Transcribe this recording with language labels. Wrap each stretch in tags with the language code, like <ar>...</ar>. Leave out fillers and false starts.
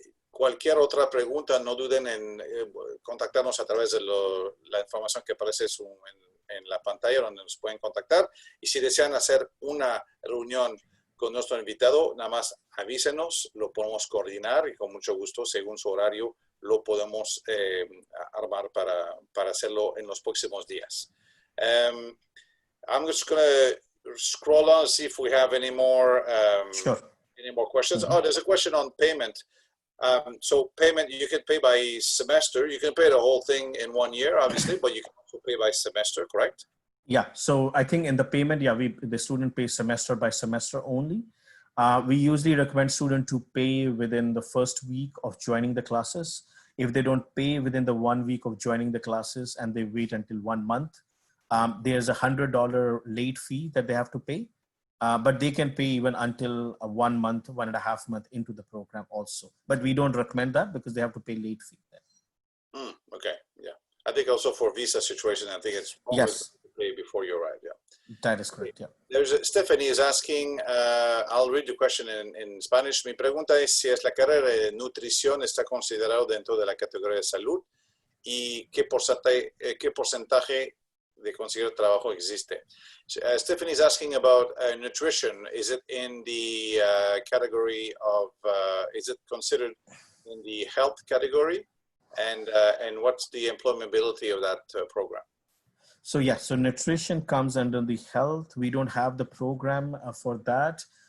<es>Cualquier otra pregunta, no duden en contactarnos a través de la información que aparece en la pantalla donde nos pueden contactar. Y si desean hacer una reunión con nuestro invitado, nada más avísenos, lo podemos coordinar y con mucho gusto, según su horario, lo podemos armar para hacerlo en los próximos días.</es> <en>I'm just going to scroll on and see if we have any more questions. Oh, there's a question on payment. So payment, you can pay by semester. You can pay the whole thing in 1 year, obviously, but you can also pay by semester, correct? Yeah, so I think in the payment, the student pays semester by semester only. We usually recommend student to pay within the first week of joining the classes. If they don't pay within the 1 week of joining the classes and they wait until 1 month, there's a $100 late fee that they have to pay. But they can pay even until 1 month, 1.5 months into the program also. But we don't recommend that because they have to pay late fee there. Okay, yeah. I think also for visa situation, I think it's always pay before you arrive, That is correct, Stephanie is asking, I'll read the question in Spanish.</en> <es>Mi pregunta es si la carrera de nutrición está considerado dentro de la categoría de salud y qué porcentaje de conseguir trabajo existe.</es> <en>Stephanie is asking about nutrition. Is it in the category of, is it considered in the health category? And what's the employability of that program? So so nutrition comes under the health. We don't have the program for that.</en>